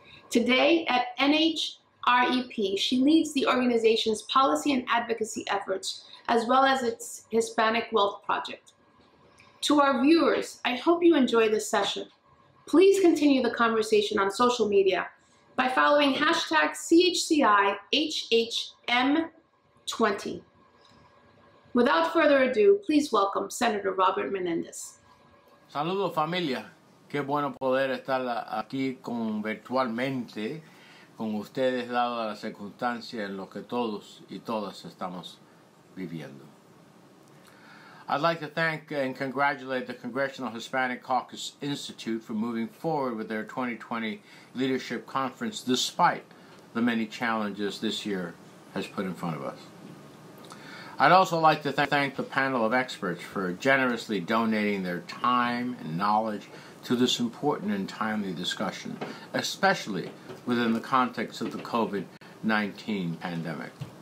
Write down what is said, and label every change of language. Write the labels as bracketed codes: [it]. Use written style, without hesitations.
[en] Today at NHREP, she leads the organization's policy and advocacy efforts, as well as its Hispanic Wealth Project. To our viewers, I hope you enjoy this session. Please continue the conversation on social media by following hashtag CHCIHHM20. Without further ado, please welcome Senator Robert Menendez. [es] Saludos familia, qué bueno poder estar aquí virtualmente con ustedes dado la circunstancia en lo que todos y todas estamos viviendo. [en] I'd like to thank and congratulate the Congressional Hispanic Caucus Institute for moving forward with their 2020 Leadership Conference despite the many challenges this year has put in front of us. I'd also like to thank the panel of experts for generously donating their time and knowledge to this important and timely discussion, especially within the context of the COVID-19 pandemic.